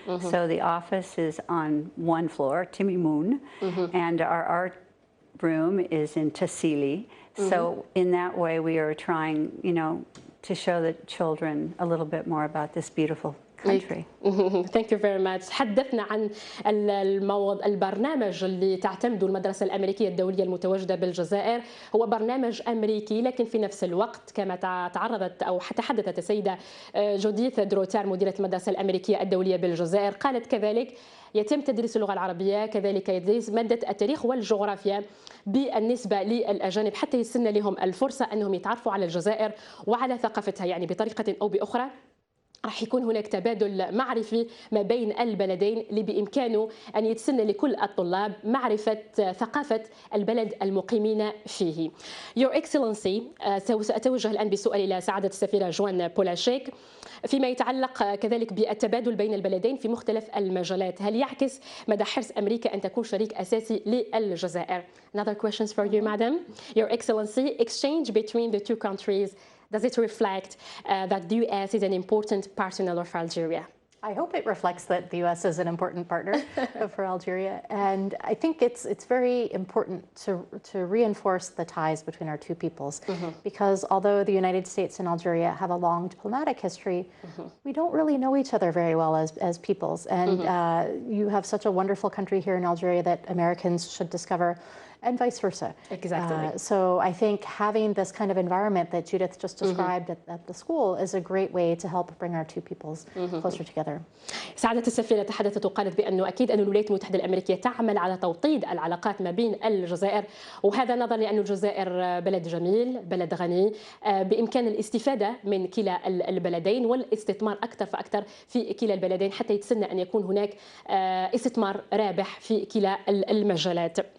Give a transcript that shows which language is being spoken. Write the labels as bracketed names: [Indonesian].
[English] So the office is on one floor, Timimoun, and our art room is in Tassili. So in that way, we are trying, to show the children a little bit more about this beautiful country. Thank you very much. [Arabic] حدثنا عن البرنامج اللي تعتمده المدرسة الأمريكية الدولية المتواجدة بالجزائر. هو برنامج أمريكي، لكن في نفس الوقت كما تعرضت أو تحدثت السيدة جوديث دروتار مديرة المدرسة الأمريكية الدولية بالجزائر، قالت كذلك يتم تدريس اللغة العربية، كذلك يدرس مادة التاريخ والجغرافيا بالنسبة للأجانب حتى يسن لهم الفرصة أنهم يتعرفوا على الجزائر وعلى ثقافتها، يعني بطريقة أو بأخرى راح يكون هناك تبادل معرفي ما بين البلدين اللي بإمكانه أن يتسنى لكل الطلاب معرفة ثقافة البلد المقيمين فيه. [English] Your Excellency، [Arabic] سأتوجه الآن بسؤال إلى سعادة السفيرة جوان بولاشيك فيما يتعلق كذلك بالتبادل بين البلدين في مختلف المجالات. هل يعكس مدى حرص أمريكا أن تكون شريك أساسي للجزائر؟ [English] Another questions for you, Madam. Your Excellency, exchange between the two countries, does it reflect that the U.S. is an important partner of Algeria? I hope it reflects that the U.S. is an important partner for Algeria, and I think it's very important to reinforce the ties between our two peoples, because although the United States and Algeria have a long diplomatic history, we don't really know each other very well as peoples, and you have such a wonderful country here in Algeria that Americans should discover, and vice versa. Exactly. So I think having this kind of environment that Judith just described at the school is a great way to help bring our two peoples closer together. [Arabic] سعادة السفيرة تحدثت وقالت بأنه أكيد أن الولايات المتحدة الأمريكية تعمل على توطيد العلاقات ما بين الجزائر، وهذا نظرا لأن الجزائر بلد جميل، بلد غني، بإمكان الاستفادة من كلا البلدين والاستثمار أكثر فأكثر في كلا البلدين حتى يتسنى أن يكون هناك استثمار رابح في كلا المجالات.